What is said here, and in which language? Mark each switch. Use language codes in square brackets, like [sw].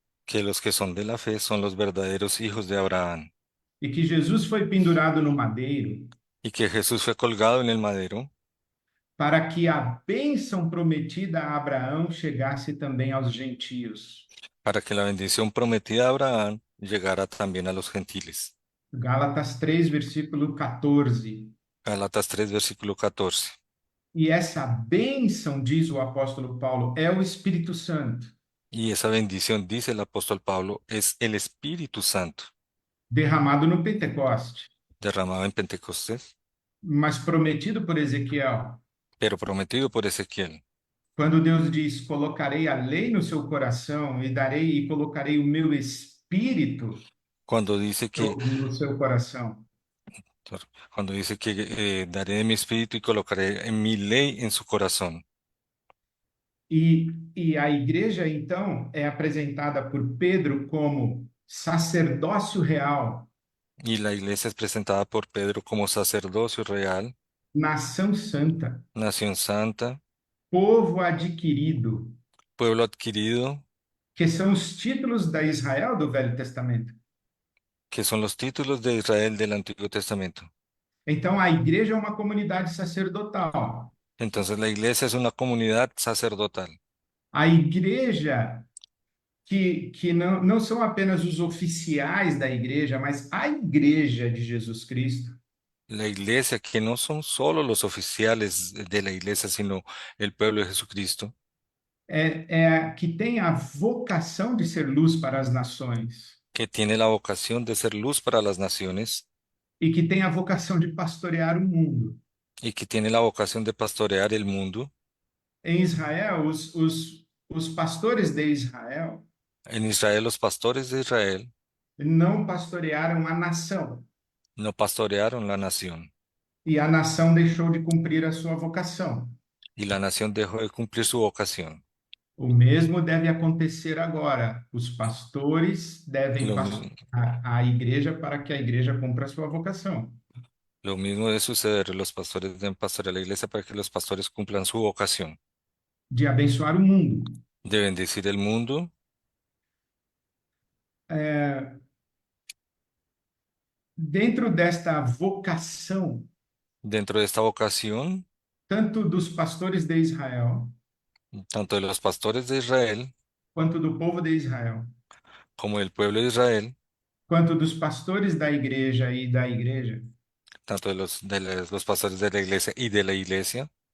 [es] que los que son de la fe son los verdaderos hijos de Abraham, [pt] E que Jesus foi pendurado no madeiro [es] y que Jesús fue colgado en el madero [pt] para que a bênção prometida a Abraão chegasse também aos gentios. [es] para que la bendición prometida a Abraham llegara también a los gentiles. [pt] Gálatas 3, versículo 14. [es] Gálatas 3, versículo 14. [pt] E essa bênção, diz o apóstolo Paulo, é o Espírito Santo, [es] Y esa bendición, dice el apóstol Pablo, es el Espíritu Santo [pt] derramado no Pentecoste, [es] derramado en Pentecostés, [pt] mas prometido por Ezequiel. [es] pero prometido por Ezequiel. [pt] Quando Deus diz: "Colocarei a lei no seu coração e darei e colocarei o meu espírito [es] Cuando dice que, [pt] no seu coração". [es] cuando dice que daré de mi espíritu y colocaré en mi ley en su corazón. [pt] E a igreja, então, é apresentada por Pedro como sacerdócio real, [es] Y la iglesia es presentada por Pedro como sacerdocio real, [pt] nação santa, [es] nación santa, [pt] povo adquirido, [es] pueblo adquirido, [pt] que são os títulos da Israel do Velho Testamento. [es] que son los títulos de Israel del Antiguo Testamento. [pt] Então, a igreja é uma comunidade sacerdotal. [es] Entonces la iglesia es una comunidad sacerdotal. [pt] A igreja que não são apenas os oficiais da igreja, mas a igreja de Jesus Cristo, [es] La iglesia que no son solo los oficiales de la iglesia, sino el pueblo de Jesucristo, [pt] é a que tem a vocação de ser luz para as nações [es] que tiene la vocación de ser luz para las naciones [pt] e que tem a vocação de pastorear o mundo. [es] y que tiene la vocación de pastorear el mundo. [pt] Em Israel, os pastores de Israel [es] En Israel, los pastores de Israel [pt] não pastorearam a nação, [es] no pastorearon la nación [pt] e a nação deixou de cumprir a sua vocação. [es] y la nación dejó de cumplir su vocación. [pt] O mesmo deve acontecer agora. Os pastores devem [es] Lo, mi- [pt] pastorear a igreja para que a igreja cumpra a sua vocação. [es] lo mismo debe suceder, los pastores deben pastorear la iglesia para que los pastores cumplan su vocación [pt] De abençoar o mundo. [es] de bendecir el mundo. [pt] Dentro desta vocação, [es] Dentro de esta vocación, [pt] tanto dos pastores de Israel, [es] tanto de los pastores de Israel [pt] quanto do povo de Israel, [es] como del pueblo de Israel, [pt] quanto dos pastores da igreja e da igreja, [es] tanto de los pastores de la iglesia y de la iglesia,